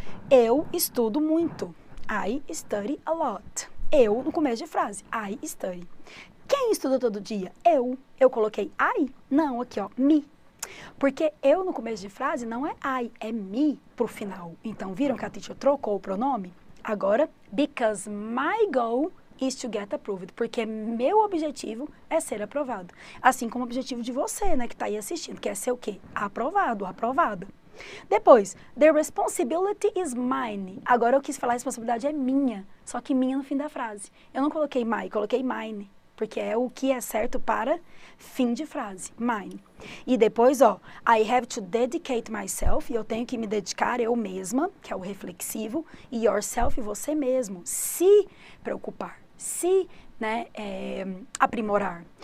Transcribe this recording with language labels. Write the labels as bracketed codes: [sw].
[pt] Eu estudo muito. [en] I study a lot. [pt] Eu, no começo de frase. I study. Quem estuda todo dia? Eu. Eu coloquei I? Não, aqui ó, me. Porque eu no começo de frase não é I, é me pro final. Então, viram que a teacher trocou o pronome? [en] Agora, because my goal is to get approved. [pt] Porque meu objetivo é ser aprovado. Assim como o objetivo de você, né, que tá aí assistindo, que é ser o quê? Aprovado, aprovada. [en] Depois, the responsibility is mine. [pt] Agora eu quis falar a responsabilidade é minha, só que minha no fim da frase. Eu não coloquei my, coloquei mine. Porque é o que é certo para fim de frase, mine. E depois, ó, [en] I have to dedicate myself, [pt] e eu tenho que me dedicar eu mesma, que é o reflexivo, e yourself, você mesmo, se preocupar, se, né, aprimorar.